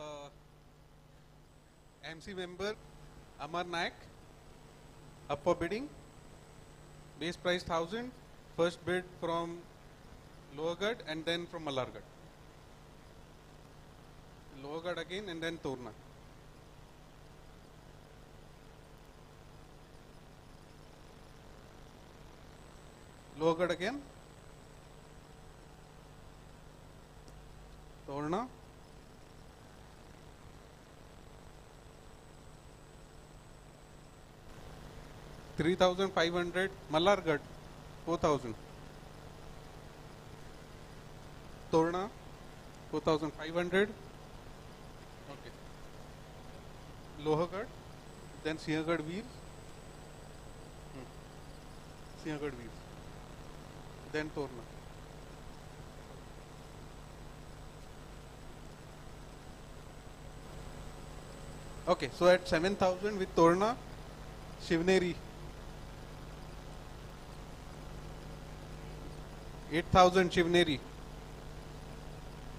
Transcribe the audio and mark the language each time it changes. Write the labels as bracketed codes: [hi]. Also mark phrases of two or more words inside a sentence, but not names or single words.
[en] MC member Amar Naik up for bidding. Base price 1,000. First bid from Lohagad and then from Mallargad. Lohagad again and then Torna. Lohagad again. Torna. $3,500. Mallargad 4,000. Torna 4,500. Okay. Lohagad, then Sinhagad Veers. Sinhagad Veers. Then Torna. Okay, so at 7,000 with Torna, Shivneri 8,000 Shivneri.